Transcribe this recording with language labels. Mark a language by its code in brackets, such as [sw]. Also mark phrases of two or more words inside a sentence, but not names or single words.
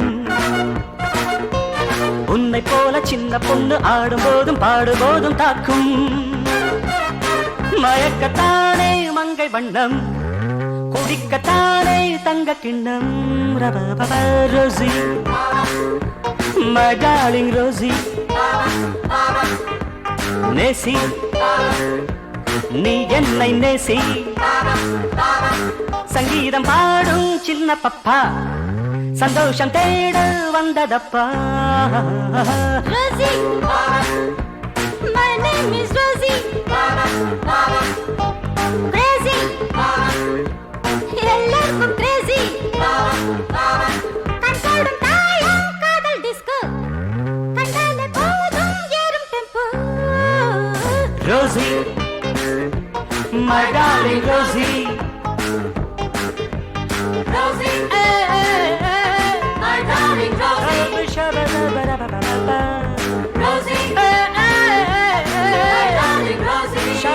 [ta] உன்னை போல சின்ன பொண்ணு ஆடும் போதும் பாடும் போதும் தாக்கும். மயக்கத்தானே மங்கை வண்ணம், குடிக்கத்தானே தங்க கிண்ணம். ரோசி, [en] my darling [ta] ரோசி, நேசி நீ என்னை நேசி. சங்கீதம் பாடும் சின்ன பப்பா, சந்தோஷம் தேட வந்ததப்பா. [en] Rosie, my name is Rosie. Crazy, [ta] எல்லாருக்கும் crazy. கண்கூடும் தாயம் காதல் disco, கண்டாலே போதும் ஏறும் tempo. ரோசி, [en] my darling ரோசி, Rosie, my darling Rosie. Rosie, my darling Rosie.